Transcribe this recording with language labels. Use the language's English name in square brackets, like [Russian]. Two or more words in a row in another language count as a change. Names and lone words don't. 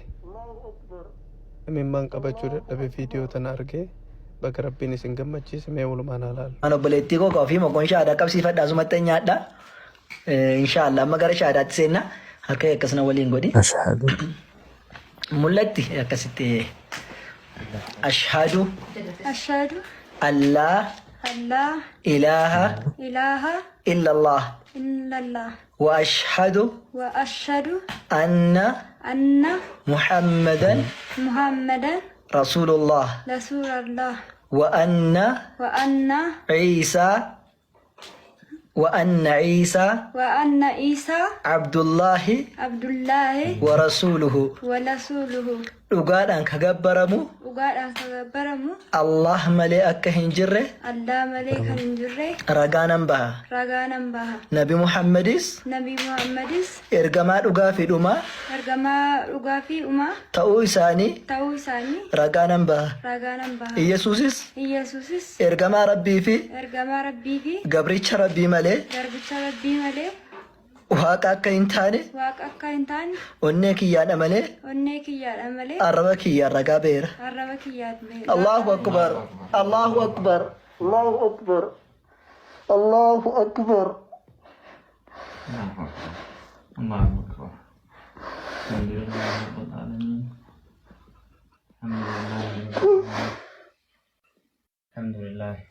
[Oromo] Imimmaan qabachuu dadhabe viidiyoo tana argee baga rabbiin isin gammachiise mee walumaan halaal. Ana obboleettii koo ofii mokoon shaadaa qabsiifadhaa asumatti nyaadha. Inshaallah amma gara shaadaatti seenna harka akkasina waliin godhi. Ashhadu [Arabic] Mul'atti akkasitti أشهد أن لا إله إلا الله وأشهد أن محمدا رسول الله وأن عيسى عبد الله ورسوله [Oromo] dhugaadhaan ka gabbaramu Allah malee akka hin jirre ragaanan baha. Nabi Muhammadis ergamaa dhugaa fi dhumaa ta'uu isaanii ragaanan baha. Iyesuusis ergamaa rabbii fi gabricha rabbii malee waaqa akka hin taane onnee kiyyaadha malee arraba kiyyaan ragaa beera. [Arabic] الله أكبر الله أكبر الله أكبر الله أكبر. الله أكبر. الحمد لله رب العالمين. الحمد لله.